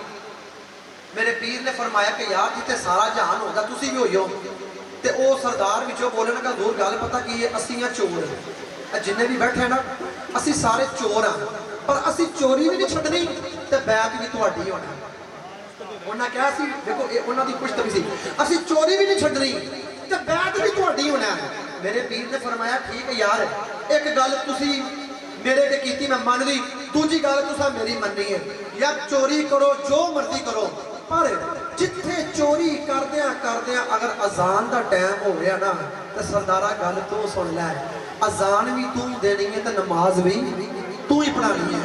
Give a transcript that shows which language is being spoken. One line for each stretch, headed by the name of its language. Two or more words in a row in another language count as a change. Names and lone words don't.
Punjabi: میرے پیر نے فرمایا کہ یار جتے سارا جہان ہوگا تسی بھی ہوئی ہو تے او سردار وچوں بولے نا کہ حضور گل پتہ کی ہے اسی ہیں چور ہیں، جننے بھی بیٹھے ہیں نا اسی سارے چور ہیں پر اسی چوری بھی نہیں چھڈنی تے بیعت بھی تہاڈی ہونا۔ انہیں کہا سی دیکھو یہ انہوں نے پشت بھی سی اسی چوری بھی نہیں چھڈنی تے بیعت بھی تہاڈی ہونا ہے. میرے پیر نے فرمایا ٹھیک ہے یار اک گل تسی میرے تے کیتی میں من لئی دوجی گل تسا میری منّنی ہے یار چوری کرو جو مرضی کرو پر جتھے چوری کردیاں اگر اذان کا ٹائم ہو گیا نا تو سردارا گل توں سن لے اذان بھی توں دینی ہے تو نماز بھی توں ہی پڑھانی ہے.